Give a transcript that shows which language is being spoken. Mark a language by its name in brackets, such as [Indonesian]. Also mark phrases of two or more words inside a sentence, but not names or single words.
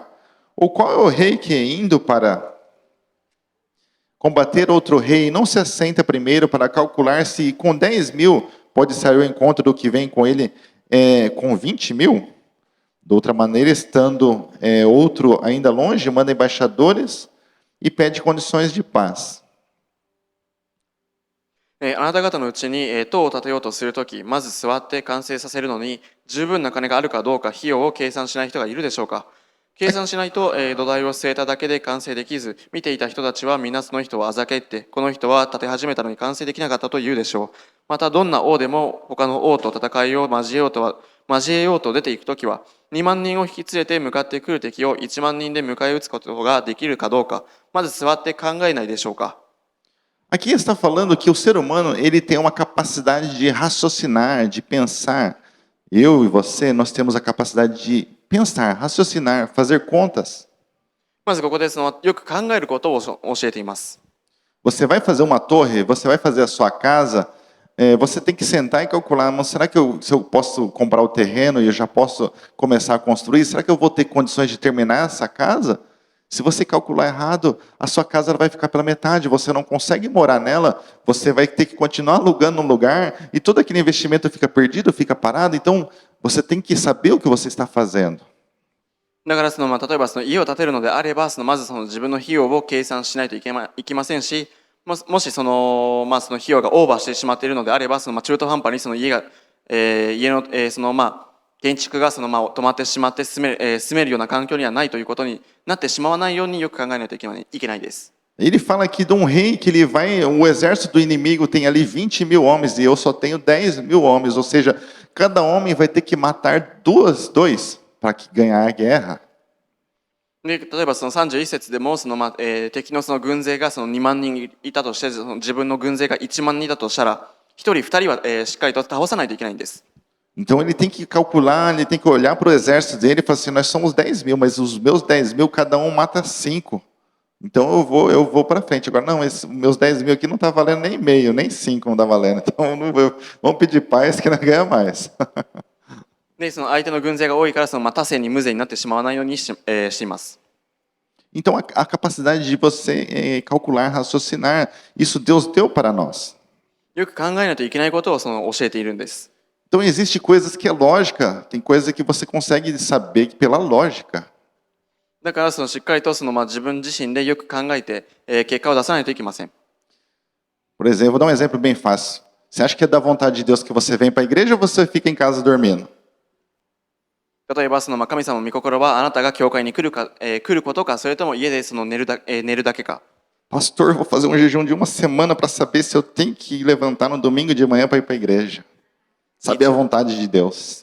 [Portuguese] Ou qual é o rei que, indo para combater outro rei, não se assenta primeiro para calcular se com 10.000 pode sair ao encontro do que vem com ele com 20.000? De outra maneira, estando outro ainda longe, manda embaixadores e pede condições de paz. [Japanese] あなた方のうちに塔を建てようとするとき、まず座って完成させるのに十分な金があるかどうか費用を計算しない人がいるでしょうか。計算しないと土台を据えただけで完成できず、見ていた人たちは皆その人をあざけって、この人は建て始めたのに完成できなかったと言うでしょう。またどんな王でも他の王と戦いを交えようと出ていくときは、2万人を引き連れて向かってくる敵を1万人で迎え撃つことができるかどうか、まず座って考えないでしょうか。 [Portuguese] Aqui está falando que o ser humano ele tem uma capacidade de raciocinar, de pensar. Eu e você, nós temos a capacidade de pensar, raciocinar, fazer contas. [Japanese] まずここでよく考えることを教えています。 [Portuguese] Você vai fazer uma torre, você vai fazer a sua casa, você tem que sentar e calcular, mas será que se eu posso comprar o terreno e eu já posso começar a construir? Será que eu vou ter condições de terminar essa casa? Se você calcular errado, a sua casa vai ficar pela metade, você não consegue morar nela, você vai ter que continuar alugando um lugar e todo aquele investimento fica perdido, fica parado. Então, você tem que saber o que você está fazendo. [Japanese] だから例えば家を建てるのであればまず自分の費用を計算しないといけませんし、もしその費用がオーバーしてしまっているのであれば中途半端に家が、家の、建築が止まってしまって住めるような環境にはないということになってしまわないようによく考えないといけないです。 [Portuguese] Ele fala aqui de um rei que ele vai, o exército do inimigo tem ali 20.000 homens e eu só tenho 10.000 homens, ou seja, cada homem vai ter que matar dois para ganhar a guerra. [Japanese] で例えば31節でも敵の軍勢が2万人いたとして自分の軍勢が1万人いたとしたら1人2人はしっかりと倒さないといけないんです。 [Portuguese] Então ele tem que calcular, ele tem que olhar para o exército dele e falar assim: nós somos 10.000, mas os meus 10.000 cada um mata 5. Então eu vou para frente. Agora, não, meus 10.000 aqui não está valendo nem meio, nem 5 não está valendo. Então vamos pedir paz que não ganha mais. [Japanese] で相手の軍勢が多いから多勢に無勢になってしまわないようにしています。 [Portuguese] Então a capacidade de você calcular, raciocinar, isso Deus deu para nós. [Japanese] よく考えないといけないことを教えているんです。 [Portuguese] Então existe coisas que é lógica, tem coisas que você consegue saber pela lógica. [Japanese] だからしっかりと自分自身でよく考えて結果を出さないといけません。 [Portuguese] Por exemplo, vou dar um exemplo bem fácil. Você acha que é da vontade de Deus que você vem para a igreja ou você fica em casa dormindo? [Japanese] 例えば神様の御心はあなたが教会に来ることか、それとも家で寝るだけか。 [Portuguese] Pastor, vou fazer um jejum de uma semana para saber se eu tenho que levantar no domingo de manhã para ir para a igreja. Saber a vontade de Deus.